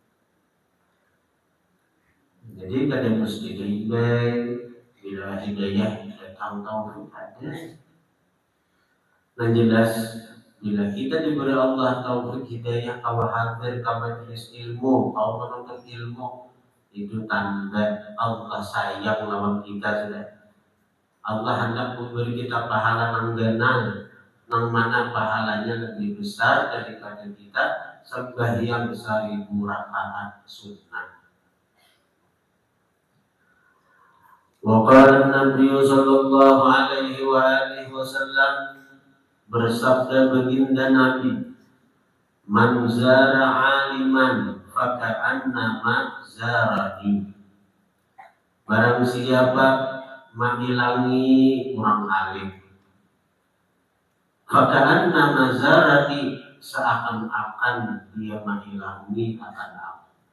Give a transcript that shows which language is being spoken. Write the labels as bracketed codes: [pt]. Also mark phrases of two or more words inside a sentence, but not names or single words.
[id] Jadi kadang mesti diimbang bila hidayah datang taufik ada. Nah jelas bila kita diberi Allah taufik hidayah kau hadir ke majelis ilmu, kau menuntut ilmu, itu tanda Allah sayang lawan kita sudah. Allah hendak memberi kita pahala nang ganang, nang mana pahalanya lebih besar daripada kita sembahyang 1000 rakaat sunnah. [ar] وقال النبي صلى الله عليه وسلم [id] bersabda baginda Nabi [ar] من زار عالما فكأنما زارني. [id] Barang siapa menghilangi orang alim, [ar] فكأنما زارني, [id] seakan-akan dia menghilangi akan aku.